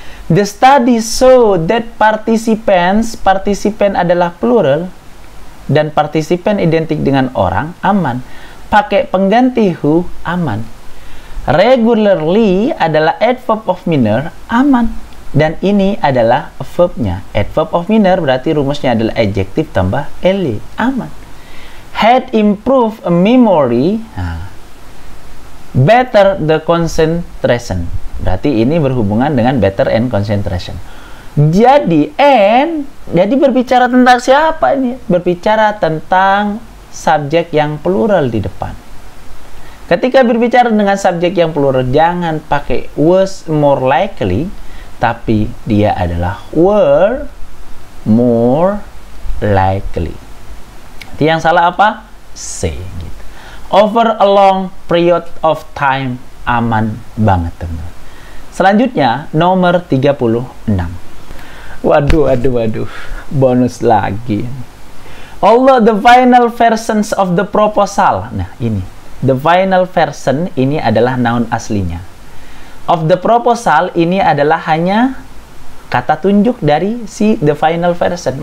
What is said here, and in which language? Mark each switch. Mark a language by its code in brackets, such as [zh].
[en] The study show that participant [id] adalah plural dan partisipan identik dengan orang, aman. Pakai pengganti who, aman. Regularly adalah adverb of minor, aman. Dan ini adalah verbnya. Adverb of minor berarti rumusnya adalah adjektif tambah ly, aman. [en] Had improved memory, better the concentration. [id] Berarti ini berhubungan dengan better and concentration. Jadi berbicara tentang siapa ini? Berbicara tentang subjek yang plural di depan. Ketika berbicara dengan subjek yang plural, jangan pakai [en] was more likely, [id] tapi dia adalah [en] were more likely. [id] Jadi yang salah apa? C. Gitu. [en] Over a long period of time, [id] aman banget, teman. Selanjutnya nomor 36. Waduh, bonus lagi. [en] Although the final versions of the proposal. [id] Nah, ini. [en] The final version [id] ini adalah noun aslinya. [en] Of the proposal [id] ini adalah hanya kata tunjuk dari si [en] the final version.